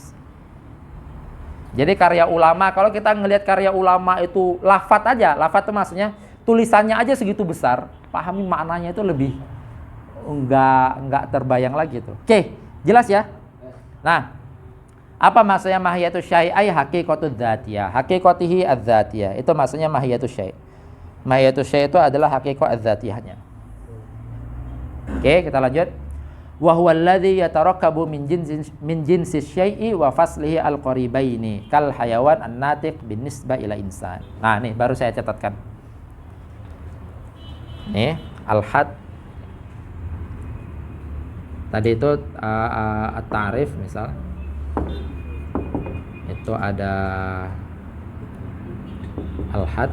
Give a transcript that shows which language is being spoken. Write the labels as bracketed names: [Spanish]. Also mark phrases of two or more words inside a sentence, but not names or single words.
[Indonesian] Jadi karya ulama, kalau kita ngelihat karya ulama itu lafadz aja, lafadz itu maksudnya tulisannya aja segitu besar, pahami maknanya itu lebih enggak terbayang lagi tuh. Oke, jelas ya? Nah, apa maksudnya [Arabic] ماهية الشيء أي حقيقته الذاتية. حقيقته الذاتية. [Indonesian] Itu maksudnya [Arabic] ماهية الشيء'. ماهية الشيء' [Indonesian] itu adalah [Arabic] حقيقة الذاتية. [Indonesian] Oke, kita lanjut. [Arabic] وهو الذي يتركب من جنس الشيء وفصله القريبين كالحيوان الناطق بالنسبة إلى الإنسان. [Indonesian] Nah, nih baru saya catatkan. Nih, al-had. Tadi itu at-ta'rif misal. Itu ada al-had.